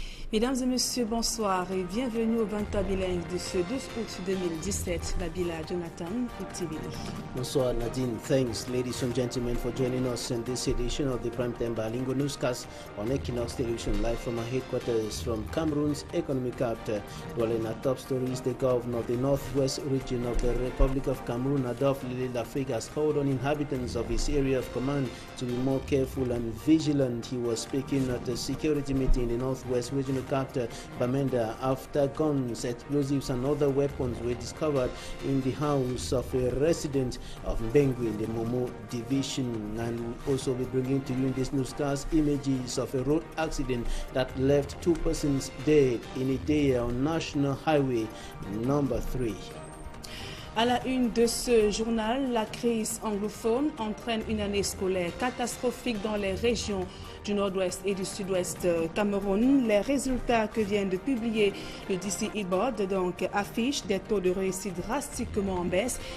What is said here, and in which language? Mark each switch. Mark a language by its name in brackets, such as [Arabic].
[French] Mesdames et messieurs, bonsoir et bienvenue au 20 bilingue de ce 12 août 2017. Nabila Jonathan, TV. Bonsoir Nadine. [English] Thanks, ladies and gentlemen, for joining us in this edition of the Primetime Bilingual Newscast on Equinox Television, live from our headquarters from Cameroon's economic capital. Dwelling our top stories, the governor of the northwest region of the Republic of Cameroon, Adolphe Lily Lafrique, has called on inhabitants of his area of command to be more careful and vigilant. He was speaking at a security meeting in the northwest region capital Bamenda after guns, explosives and other weapons were discovered in the house of a resident of Mbengui in the Momo division. And we'll also be bringing to you in this newscast images of a road accident that left 2 persons dead in a day on National Highway number 3. [French] À la une de ce journal, la crise anglophone entraîne une année scolaire catastrophique dans les régions du nord-ouest et du sud-ouest Cameroun. Les résultats que vient de publier le DCE Board affichent des taux de réussite drastiquement en baisse.